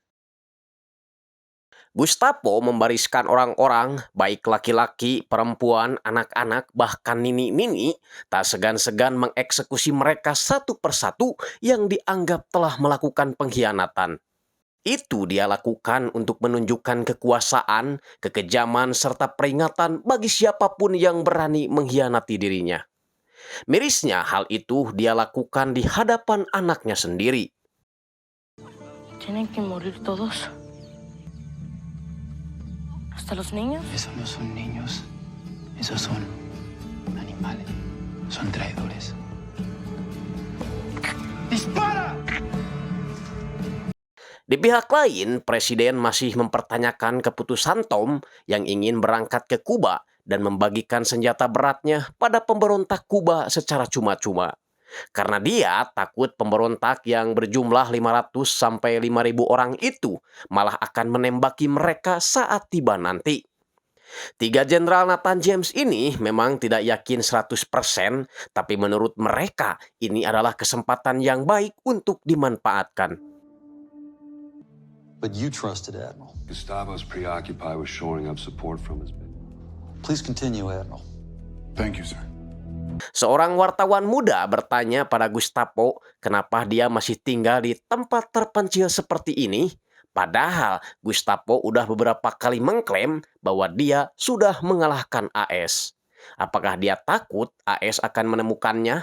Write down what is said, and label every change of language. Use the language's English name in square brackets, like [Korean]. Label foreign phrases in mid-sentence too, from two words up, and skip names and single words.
[Indonesian] Gestapo membariskan orang-orang, baik laki-laki, perempuan, anak-anak, bahkan nini-nini, tak segan-segan mengeksekusi mereka satu persatu yang dianggap telah melakukan pengkhianatan. Itu dia lakukan untuk menunjukkan kekuasaan, kekejaman, serta peringatan bagi siapapun yang berani mengkhianati dirinya. Mirisnya hal itu dia lakukan di hadapan anaknya sendiri. [Spanish] Tienen que morir todos. Hasta los niños. Esos no son niños. Esos son animales. Son traidores. ¡Dispara! [Indonesian] Di pihak lain, Presiden masih mempertanyakan keputusan Tom yang ingin berangkat ke Kuba dan membagikan senjata beratnya pada pemberontak Kuba secara cuma-cuma. Karena dia takut pemberontak yang berjumlah 500 sampai 5.000 orang itu malah akan menembaki mereka saat tiba nanti. 3 Jenderal Nathan James ini memang tidak yakin 100%, tapi menurut mereka ini adalah kesempatan yang baik untuk dimanfaatkan. [English] But you trusted Admiral. Gustavo's preoccupied with shoring up support from his men. Please continue, Admiral. Thank you, sir. [Indonesian] Seorang wartawan muda bertanya pada Gustavo kenapa dia masih tinggal di tempat terpencil seperti ini, padahal Gustavo udah beberapa kali mengklaim bahwa dia sudah mengalahkan AS. Apakah dia takut AS akan menemukannya?